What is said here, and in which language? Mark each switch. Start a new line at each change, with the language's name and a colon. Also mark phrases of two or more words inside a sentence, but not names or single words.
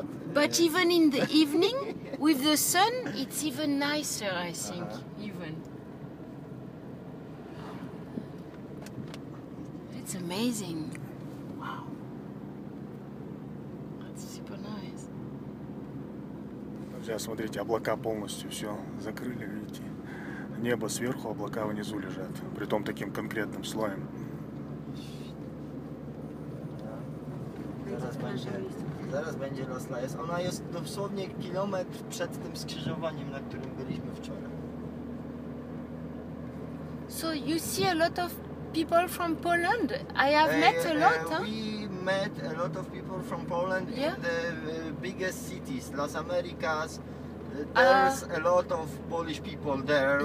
English: But even in the evening, with the sun, it's even nicer, I think. Even. It's amazing. Wow. That's super nice.
Russian: Друзья, смотрите, облака полностью все закрыли, видите. Небо сверху, облака внизу лежат. Притом таким конкретным слоем.
Polish: Zaraz będzie Los Layes. Ona jest dosłownie kilometr przed tym skrzyżowaniem, na którym byliśmy wczoraj.
English: So you see a lot of people from Poland? I have met a lot, huh? We met a lot of people from Poland Yeah. in the biggest cities, Las Americas. There's a lot of Polish people there.